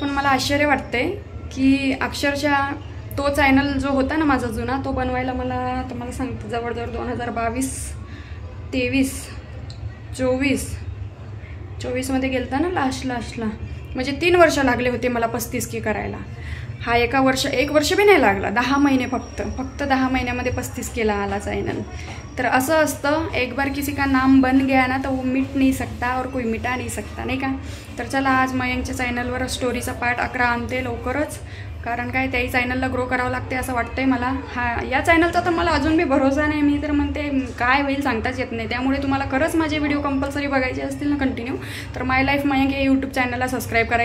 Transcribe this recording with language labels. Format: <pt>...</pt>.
<mr>पण मला आश्चर्य वाटते की अक्षरशः तो चॅनल जो होता ना माझा जुना, तो बनवायला मला तुम्हाला सांगते जवळजवळ 2022, 23, 24मध्ये गेलता ना लास्टला. म्हणजे 3 वर्ष लागले होते मला 35K करायला. हा 1 वर्ष भी नाही लागला, 10 महिने फक्त 10 महिन्यामध्ये 35Kला आला चॅनल. तर असं असतं,</mr> <hi>एक बार किसी का नाम बन गया ना तो वो मिट नहीं सकता और कोई मिटा नहीं सकता,</hi> <mr>नाही का? तर चला, आज मयंकच्या चॅनलवर स्टोरीचा पार्ट 11 आणते लवकरच. कारण काय त्याही चॅनलला ग्रो करावं लागते असं वाटतंय मला. या चॅनलचा तर मला अजून बी भरोसा नाही. मी तर म्हणते काय होईल सांगताच येत नाही. त्यामुळे तुम्हाला खरंच माझे व्हिडिओ कंपल्सरी बघायचे असतील ना कंटिन्यू, तर माय लाईफ मयंक या यूट्यूब चॅनलला सबस्क्राईब करा.</mr>